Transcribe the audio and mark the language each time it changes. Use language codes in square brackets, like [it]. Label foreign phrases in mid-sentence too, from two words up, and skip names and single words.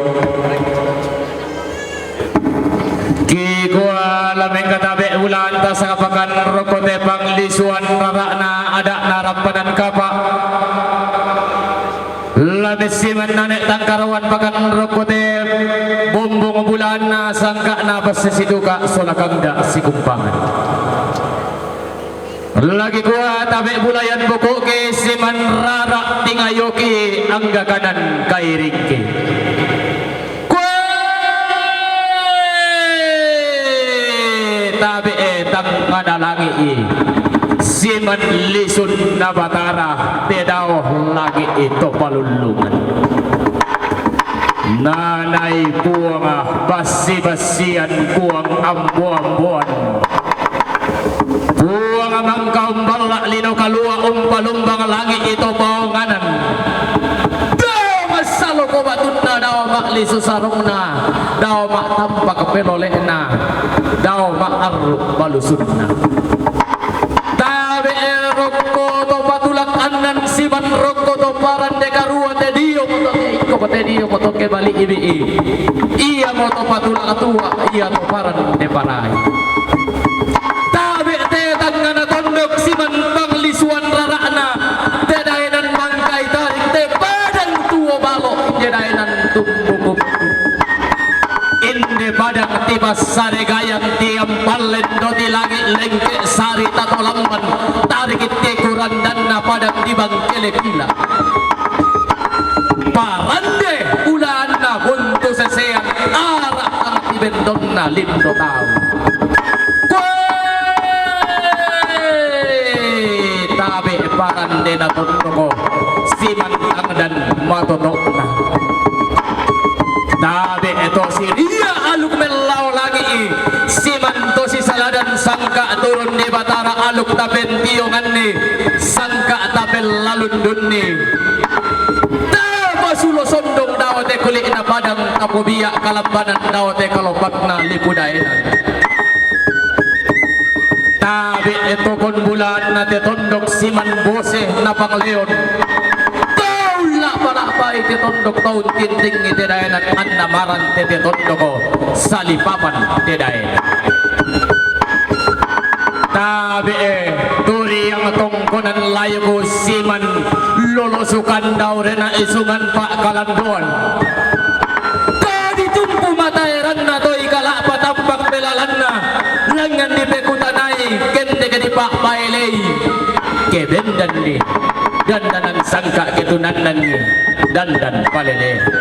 [sda] ki gua lameng katabe ulan tasakapakan rokote panglisuan rarakna ada narampanan kapa labis si menanek tangkarawan pakan rokote bumbung bulan na sangka na pasisiduka solakangda si kumpangan lagi gua tabe bulayan buku ke si manrarak tingayoki angga kanan kairiki tabe tang madalangi siman lisun nabatara tedaw lagi itu palulungan nanay puang basi-basian puang ambu-ambuan puang mangkaum balak lino kalua umpalumbang lagi itu bawanganan daw masalo ko batuna daw makli susarungna daw maktampa kapelolehna daw makaruk balusunna tabe rokko to patulak anan siman rokko to paran de karua te dio ko te dio ko to ke bali ibi iya mo to patulak atua iya to paran de parai tabe te tangana tondok siman panglisuan rarakna te daenan mangkai tarik te padang tuo balo te daenan tumbuk inde badang tibas sare gayang tiam palen doti lagi lengke sari tato lamban tarik ite kuran dan na padang dibang kelekila parande ulan na buntu sesean arak ang tibendon na lindo tau ande na tundoko siman ang dan matunok na tabi ito si Ria aluk melaw lagi siman to si saladan sangka turun di batara aluk tapen tiyongan ni sangka tapen lalundun ni Sulo sondong daw te kulit na padang kapubiya kalambanan daw te kalopak na lipudainan tabi ito kon bulan na te tondok siman bose na pangleon taula para pa iti tondok taun tinting iti dayanan annamaran te tondok ko salipapan te dayanan tabi turi yang tongkonan layo ko siman lolosukan daw rin na isungan pa kalanduan tadi tumpu matairan na to ikala patampak pelalan na langan di pekutanay kende ka di pak pailay kebendan ni dandanan sangka ketunanan ni dandan palele